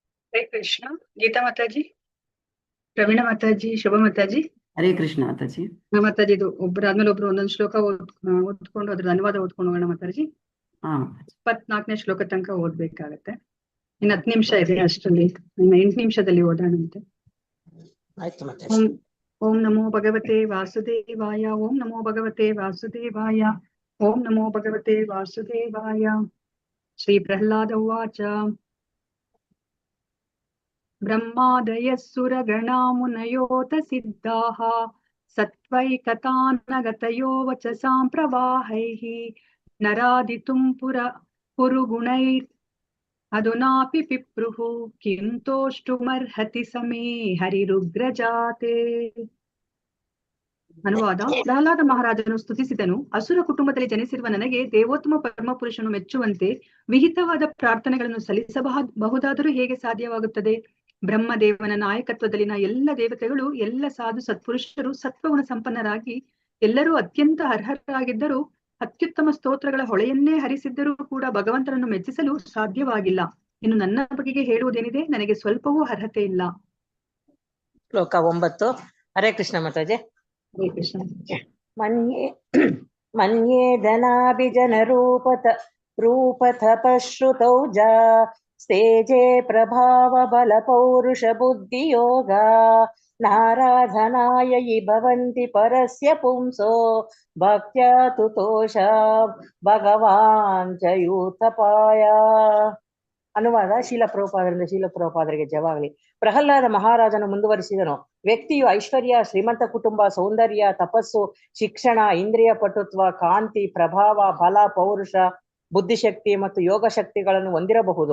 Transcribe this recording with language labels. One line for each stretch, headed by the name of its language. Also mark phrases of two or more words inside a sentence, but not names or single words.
Kannada: ಹರೇ ಕೃಷ್ಣ. ಗೀತಾ ಮಾತಾಜಿ, ಪ್ರವೀಣ ಮಾತಾಜಿ, ಶುಭ ಮಾತಾಜಿ. ಹರೇ ಕೃಷ್ಣ ಮಾತಾಜಿ. ಮಾತಾಜಿ, ಇದು ಒಬ್ಬರಾದ್ಮೇಲೆ ಒಬ್ರು ಒಂದೊಂದು ಶ್ಲೋಕ ಓದ್ಕೊಂಡು ಅದ್ರ ಅನುವಾದ ಓದ್ಕೊಂಡು ಹೋಗೋಣ ಮಾತಾಜಿ. 24ನೇ ಶ್ಲೋಕ ತನಕ ಓದ್ಬೇಕಾಗತ್ತೆ. ಇನ್ನು 10 ನಿಮಿಷ ಇದೆ, ಅಷ್ಟರಲ್ಲಿ 8 ನಿಮಿಷದಲ್ಲಿ ಓದೋಣಂತೆ.
Sanskrit: ಓಂ ನಮೋ ಭಗವತೆ ವಾಸುದೇವಾಯ. ಓಂ ನಮೋ ಭಗವತೆ ವಾಸುದೇವಾಯ. ಓಂ ನಮೋ ಭಗವತೆ ವಾಸುದೇವಾಯ. ಶ್ರೀ ಪ್ರಹ್ಲಾದ ಉವಾಚ. ಬ್ರಹ್ಮಾದಯಃ ಸುರಗಣಾ ಮುನಯೋತ ಸಿದ್ಧಾಃ ಸತ್ವೈಕತಾನಗತಯೋ ವಚಸಾಂ ಪ್ರವಾಹೈಃ ನರಾದಿತುಂ ಪುರುಗುಣೈರ್ ಅಧುನಾಪಿ ಪಿಪ್ರುಃ ಕಿಂ ತೋಷ್ಟುಮರ್ಹತಿ ಸಮೇ ಹರಿರುಗ್ರಜಾತೆ.
Kannada: ಅನುವಾದ. ಪ್ರಹ್ಲಾದ ಮಹಾರಾಜನು ಸ್ತುತಿಸಿದನು. ಅಸುರ ಕುಟುಂಬದಲ್ಲಿ ಜನಿಸಿರುವ ನನಗೆ ದೇವೋತ್ತಮ ಪರಮಪುರುಷನು ಮೆಚ್ಚುವಂತೆ ವಿಹಿತವಾದ ಪ್ರಾರ್ಥನೆಗಳನ್ನು ಸಲ್ಲಿಸಬಹುದಾದರೂ ಹೇಗೆ ಸಾಧ್ಯವಾಗುತ್ತದೆ? ಬ್ರಹ್ಮದೇವನ ನಾಯಕತ್ವದಲ್ಲಿನ ಎಲ್ಲ ದೇವತೆಗಳು, ಎಲ್ಲ ಸಾಧು ಸತ್ಪುರುಷರು ಸತ್ವಗುಣ ಸಂಪನ್ನರಾಗಿ ಎಲ್ಲರೂ ಅತ್ಯಂತ ಅರ್ಹರಾಗಿದ್ದರೂ ಅತ್ಯುತ್ತಮ ಸ್ತೋತ್ರಗಳ ಹೊಳೆಯನ್ನೇ ಹರಿಸಿದ್ದರೂ ಕೂಡ ಭಗವಂತನನ್ನು ಮೆಚ್ಚಿಸಲು ಸಾಧ್ಯವಾಗಿಲ್ಲ. ಇನ್ನು ನನ್ನ ಬಗೆಗೆ ಹೇಳುವುದೇನಿದೆ? ನನಗೆ ಸ್ವಲ್ಪವೂ ಅರ್ಹತೆ ಇಲ್ಲ. ಶ್ಲೋಕ 9. ಹರೇ ಕೃಷ್ಣ ಮಾತಾಜಿ. ಹರೇ ಕೃಷ್ಣ.
Sanskrit: ಮನ್ಯೇ ಧನಾಭಿಜನ ರೂಪತಪಶ್ರುತೌ ಜಾ ಸ್ಟೇಜೆ ಪ್ರಭಾವ ಬಲ ಪೌರುಷ ಬುದ್ಧಿ ಯೋಗ ನಾರಾಧನಾಯ ಭವಂತಿ ಪರಸ್ಯ ಪುಂಸೋ ಭಕ್ತ್ಯಾ ತುತೋಷ ಭಗವಾನ್ ಚ ಯೂಥಪಾಯ.
Kannada: ಅನುವಾದ. ಶೀಲಪ್ರಭುಪಾದರಿಗೆ ಜಯವಾಗಲಿ. ಪ್ರಹ್ಲಾದ ಮಹಾರಾಜನು ಮುಂದುವರಿಸಿದನು. ವ್ಯಕ್ತಿಯು ಐಶ್ವರ್ಯ, ಶ್ರೀಮಂತ ಕುಟುಂಬ, ಸೌಂದರ್ಯ, ತಪಸ್ಸು, ಶಿಕ್ಷಣ, ಇಂದ್ರಿಯ ಪಟುತ್ವ, ಕಾಂತಿ, ಪ್ರಭಾವ, ಬಲ, ಪೌರುಷ, ಬುದ್ಧಿಶಕ್ತಿ ಮತ್ತು ಯೋಗ ಶಕ್ತಿಗಳನ್ನು ಹೊಂದಿರಬಹುದು.